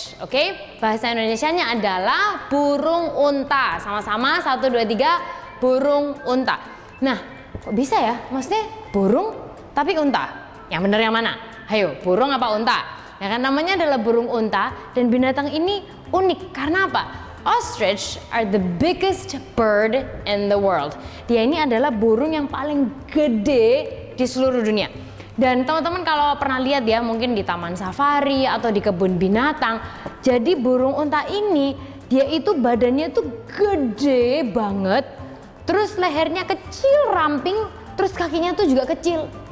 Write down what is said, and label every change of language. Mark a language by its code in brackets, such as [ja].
[id] Oke, bahasa Indonesianya adalah burung unta. Sama-sama 1, 2, 3. Burung unta. Nah, kok bisa ya? Maksudnya burung tapi unta. Yang benar yang mana? Ayo, burung apa unta? Ya kan, namanya adalah burung unta dan binatang ini unik karena apa? [en] Ostrich are the biggest bird in the world. [id] Dia ini adalah burung yang paling gede di seluruh dunia. Dan teman-teman kalau pernah lihat ya, mungkin di taman safari atau di kebun binatang, jadi burung unta ini dia itu badannya tuh gede banget, terus lehernya kecil ramping, terus kakinya tuh juga kecil.